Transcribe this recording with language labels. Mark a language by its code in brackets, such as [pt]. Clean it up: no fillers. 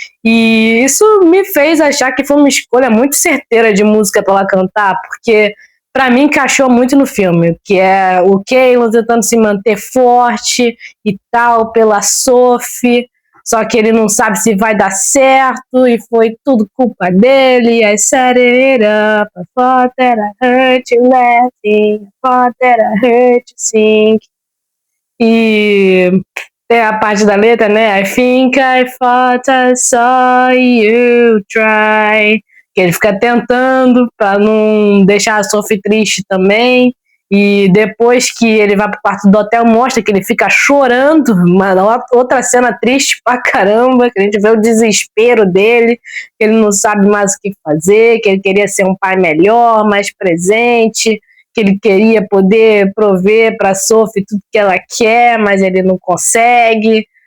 [pt] E isso me fez achar que foi uma escolha muito certeira de música para ela cantar, porque para mim encaixou muito no filme, que é o Caleb tentando se manter forte e tal pela Sophie, só que ele não sabe se vai dar certo e foi tudo culpa dele. [en] I set it up, I thought that I heard you laughing, I thought that I heard you sing. [pt] E tem a parte da letra, né? [en] I think I thought I saw you try. [pt] Que ele fica tentando para não deixar a Sophie triste também. E depois que ele vai pro quarto do hotel, mostra que ele fica chorando. Outra cena triste pra caramba, que a gente vê o desespero dele, que ele não sabe mais o que fazer, que ele queria ser um pai melhor, mais presente, que ele queria poder prover para a Sophie tudo que ela quer, mas ele não consegue.